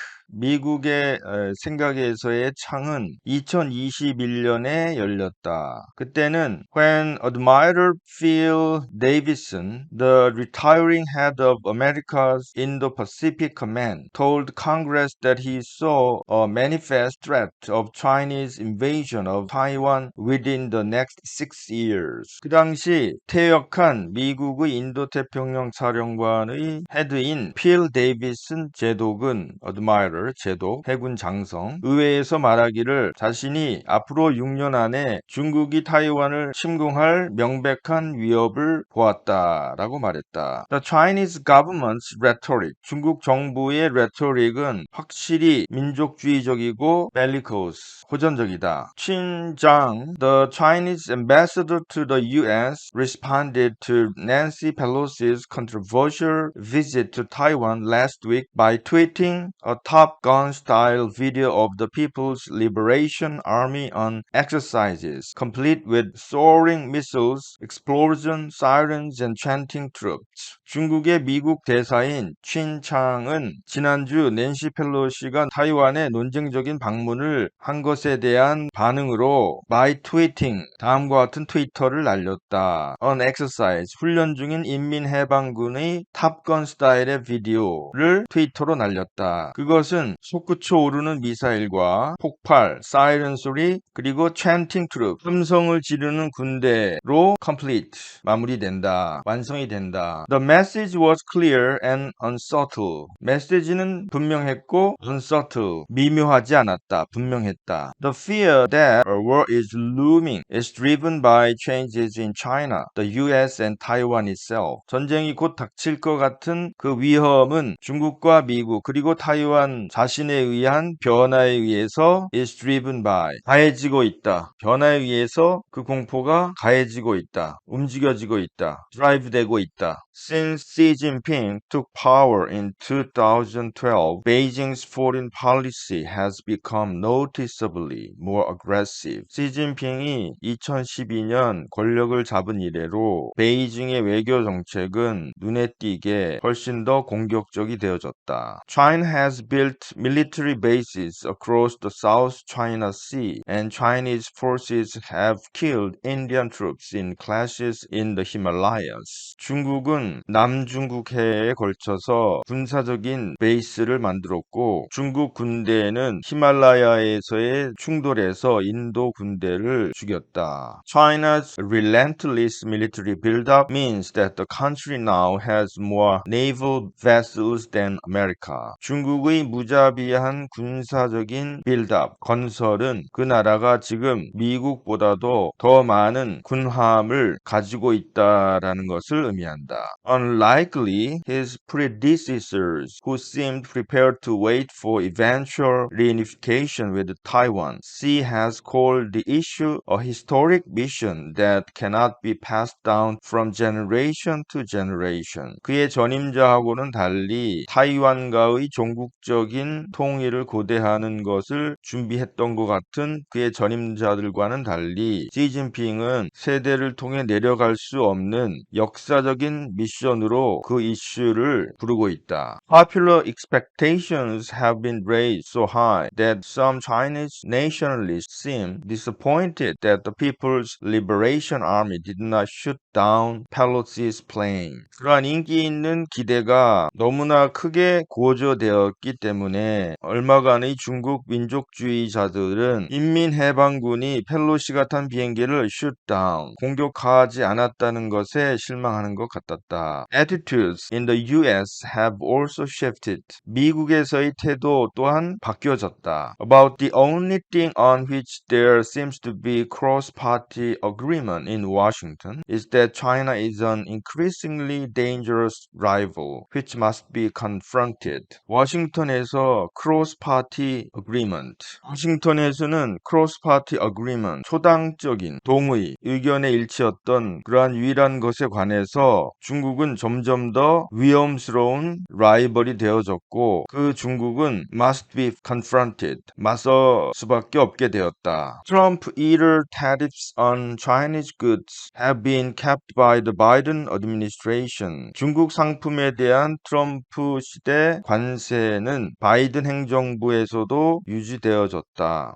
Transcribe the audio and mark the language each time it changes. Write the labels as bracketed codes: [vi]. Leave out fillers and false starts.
[ko] 미국의 생각에서의 창은 2021년에 열렸다. 그때는 [en] when Admiral Phil Davidson, the retiring head of America's Indo-Pacific Command, told Congress that he saw a manifest threat of Chinese invasion of Taiwan within the next 6 years. [ko] 그 당시 퇴역한 미국의 인도태평양 사령관의 헤드인 필 데이비슨 제독은 Admiral order, 제도, 해군 장성, 의회에서 말하기를 자신이 앞으로 6년 안에 중국이 타이완을 침공할 명백한 위협을 보았다라고 말했다. [en] The Chinese government's rhetoric, [ko] 중국 정부의 rhetoric은 확실히 민족주의적이고 [en] bellicose, [ko] 호전적이다. [en] Qin Zhang, the Chinese ambassador to the U.S., responded to Nancy Pelosi's controversial visit to Taiwan last week by tweeting a Top Gun-style video of the People's Liberation Army on exercises, complete with soaring missiles, explosion, sirens, and chanting troops. [ko] 중국의 미국 대사인 춘창은 지난주 낸시 펠로시가 타이완에 논쟁적인 방문을 한 것에 대한 반응으로 [en] by tweeting [ko] 다음과 같은 트위터를 날렸다. [en] On exercise [ko] 훈련 중인 인민해방군의 탑건 스타일의 비디오를 트위터로 날렸다. 그것은 솟구쳐 오르는 미사일과 폭발, 사이렌 소리 그리고 [en] chanting troop [ko] 함성을 지르는 군대로 [en] complete [ko] 마무리된다. 완성이 된다. [en] The message was clear and unsubtle. [ko] 메시지는 분명했고 [en] unsubtle [ko] 미묘하지 않았다. 분명했다. [en] The fear that a war is looming is driven by changes in China, the US and Taiwan itself. [ko] 전쟁이 곧 닥칠 것 같은 그 위험은 중국과 미국 그리고 타이완 자신에 의한 변화에 의해서 [en] is driven by [ko] 가해지고 있다. 변화에 의해서 그 공포가 가해지고 있다. 움직여지고 있다. 드라이브되고 있다. [en] Since Xi Jinping took power in 2012, Beijing's foreign policy has become noticeably more aggressive. [ko] 시진핑이 2012년 권력을 잡은 이래로 베이징의 외교 정책은 눈에 띄게 훨씬 더 공격적이 되어졌다. [en] China has built military bases across the South China Sea, and Chinese forces have killed Indian troops in clashes in the Himalayas. [ko] 중국은 남중국해에 걸쳐서 군사적인 베이스를 만들었고 중국 군대는 히말라야에서의 충돌에서 인도 군대를 죽였다. [en] China's relentless military buildup means that the country now has more naval vessels than America. [ko] 중국의 무자비한 군사적인 buildup, 건설은 그 나라가 지금 미국보다도 더 많은 군함을 가지고 있다라는 것을 의미한다. [en] Unlikely his predecessors, who seemed prepared to wait for eventual reunification with Taiwan, Xi has called the issue a historic mission that cannot be passed down from generation to generation. [ko] 그의 전임자하고는 달리 타이완과의 종국적인 통일을 고대하는 것을 준비했던 것 같은 그의 전임자들과는 달리 시진핑은 세대를 통해 내려갈 수 없는 역사적인 미션으로 그 이슈를 부르고 있다. [en] Popular expectations have been raised so high that some Chinese nationalists seem disappointed that the People's Liberation Army did not shoot down Pelosi's plane. [ko] 그러한 인기 있는 기대가 너무나 크게 고조되었기 때문에 얼마간의 중국 민족주의자들은 인민해방군이 펠로시가 탄 비행기를 [en] shoot down, [ko] 공격하지 않았다는 것에 실망하는 것 같았다. [en] Attitudes in the US have also shifted. [ko] 미국에서의 태도 또한 바뀌어졌다. [en] About the only thing on which there seems to be cross-party agreement in Washington is that China is an increasingly dangerous rival, which must be confronted. [ko] 워싱턴에서 [en] cross-party agreement. [ko] 워싱턴에서는 [en] cross-party agreement, [ko] 초당적인 동의, 의견의 일치였던 그러한 유일한 것에 관해서 중국은 점점 더 위험스러운 라이벌이 되어졌고 그 중국은 [en] must be confronted, [ko] 맞설 수밖에 없게 되었다. [en] Trump era tariffs on Chinese goods have been kept by the Biden administration. [ko] 중국 상품에 대한 트럼프 시대 관세는 바이든 행정부에서도 유지되어졌다.